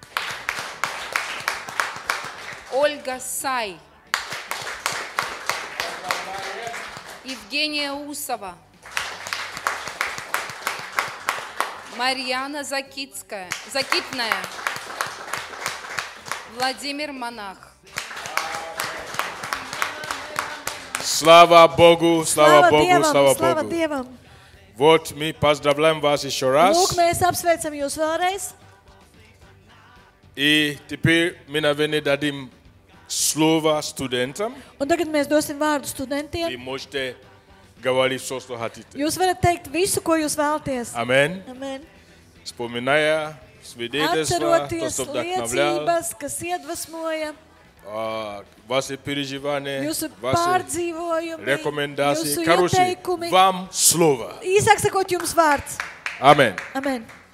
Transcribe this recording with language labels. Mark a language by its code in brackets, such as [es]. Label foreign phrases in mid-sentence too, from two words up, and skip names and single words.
[ru] Ольга Сай, Евгения Усова, Марьяна Закитная, Владимир Монах. Слава Богу, слава Богу, слава [lv] Slava [ru] Богу. [lv] Dievam! [ru] Вот мы поздравляем вас еще раз. [lv] Lūk, mēs apsveicam jūs vēlreiz. [ru] И теперь мы, наверное, дадим слово студентам. [lv] Un tagad mēs dosim vārdu [ru] Вы [lv] studentiem. [ru] можете говорить все, что хотите. [lv] Jūs varat teikt visu, ko jūs vēlaties. [ru] Amen. [lv] Amen. [ru] Вспоминая свидетельства, то, [lv] Atceroties [ru] что вдохновлял, [lv] liecības, kas iedvesmoja, [ru] ваши переживания, [lv] jūsu [ru] ваши [lv] pārdzīvojumi, [ru] рекомендации. [lv] jūsu [ru] Короче, [lv] ieteikumi. [ru] вам слово. [lv] Īsāk sakot, jums vārds. [ru] Amen. [lv] Amen.